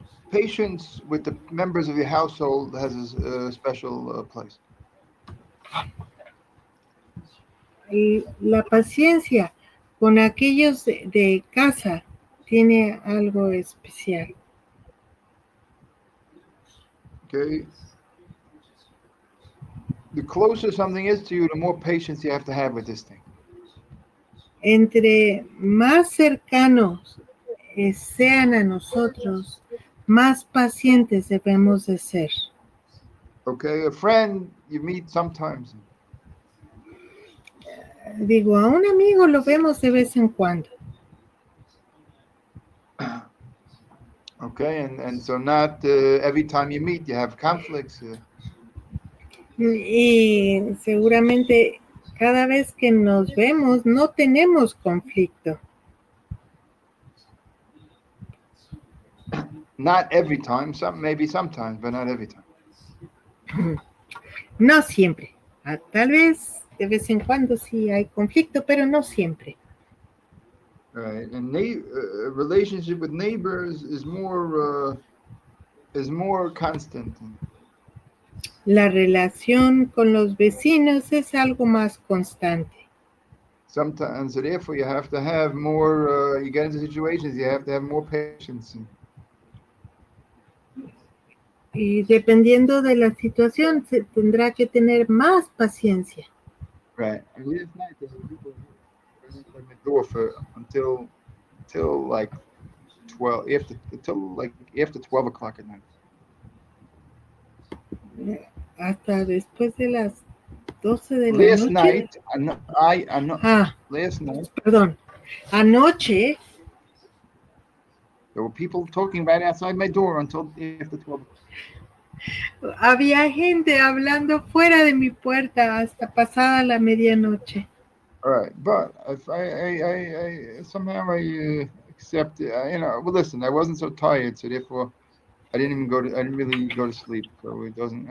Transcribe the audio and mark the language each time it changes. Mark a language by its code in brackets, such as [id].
[en] patience with the members of your household has a special place. [es] La paciencia con aquellos de casa tiene algo especial. [en] Okay. The closer something is to you, the more patience you have to have with this thing. [es] Entre más cercanos sean a nosotros, más pacientes debemos de ser. [en] Okay, a friend you meet sometimes. [es] Digo, a un amigo lo vemos de vez en cuando. [en] Okay, and so not every time you meet you have conflicts. [es] Y seguramente cada vez que nos vemos no tenemos conflicto. [en] Not every time, maybe sometimes, but not every time. [es] No siempre. Tal vez de vez en cuando sí hay conflicto, pero no siempre. [en] Right, and relationship with neighbors is more constant. [es] La relación con los vecinos es algo más constante. [en] Sometimes, so therefore, you have to have more. You get into situations, you have to have more patience. [es] Y dependiendo de la situación, se tendrá que tener más paciencia. [en] Right. And last night there were people at my door until like 12 after 12 o'clock at night. [es] Hasta después de las 12 de la [en] Last [es] noche. [en] Night, last night. [es] Perdón. Anoche. [en] There were people talking right outside my door until after 12. [es] Había gente hablando fuera de mi puerta hasta pasada la medianoche. [en] All right, but if I somehow accept it. Well, listen, I wasn't so tired, so therefore I didn't really go to sleep. So it doesn't.